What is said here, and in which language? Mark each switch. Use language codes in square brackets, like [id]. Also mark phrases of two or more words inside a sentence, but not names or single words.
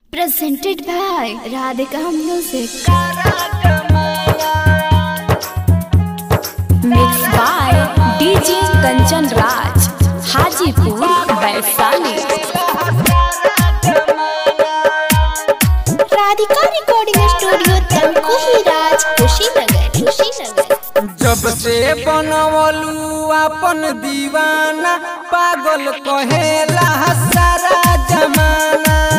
[en] Presented by Radhika Music. Mixed by DJ Kanchan Raj, Hajipur, Vaishali. Radhika Recording Studio, Tankuhi Raj, Kushinagar. [bho] जब से बनवलू अपन दीवाना पागल कहेला सारा जमाना।